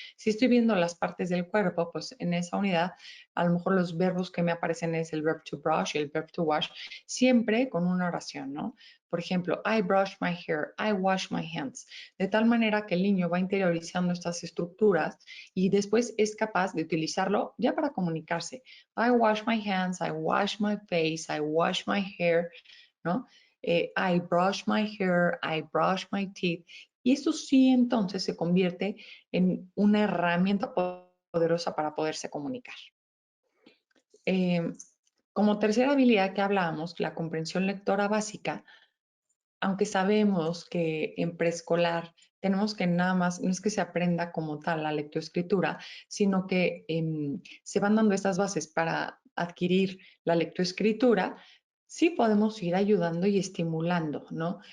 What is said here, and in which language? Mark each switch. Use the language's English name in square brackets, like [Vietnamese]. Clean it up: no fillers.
[Spanish] Si estoy viendo las partes del cuerpo, pues en esa unidad, a lo mejor los verbos que me aparecen es el verb to brush y el verb to wash, siempre con una oración, ¿no? Por ejemplo, [English] I brush my hair, I wash my hands. [Spanish] De tal manera que el niño va interiorizando estas estructuras y después es capaz de utilizarlo ya para comunicarse. [English] I wash my hands, I wash my face, I wash my hair, ¿no? I brush my hair, I brush my teeth. [Spanish] Y eso sí entonces se convierte en una herramienta poderosa para poderse comunicar. Como tercera habilidad que hablábamos, la comprensión lectora básica, aunque sabemos que en preescolar tenemos que nada más, no es que se aprenda como tal la lectoescritura, sino que se van dando estas bases para adquirir la lectoescritura, sí podemos ir ayudando y estimulando, ¿no?